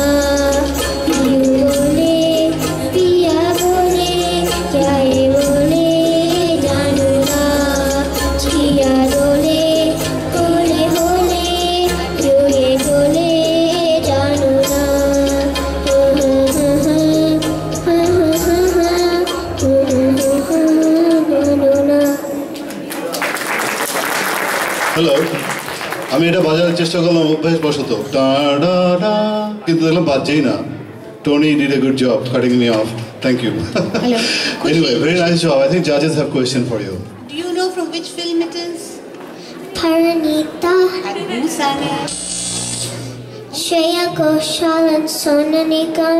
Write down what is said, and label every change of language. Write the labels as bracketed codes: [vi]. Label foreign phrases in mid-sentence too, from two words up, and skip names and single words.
[hi] पिया बोले, पिया बोले, क्या ये बोले जानू ना। जिया डोले, होले होले, क्यों ये डोले जानू ना। [bn] হ্যালো, আমি এটা বাজানোর চেষ্টা করলাম অভ্যাসবশত, কিন্তু দেখলাম বাজছেই না। [en] Tony did a good job cutting me off. Thank you. Hello. Anyway, very nice job. I think judges have a question for you. Do you know from which film it is? Paranita, And who sang it? Shreya Ghoshal and Sonu Nigam.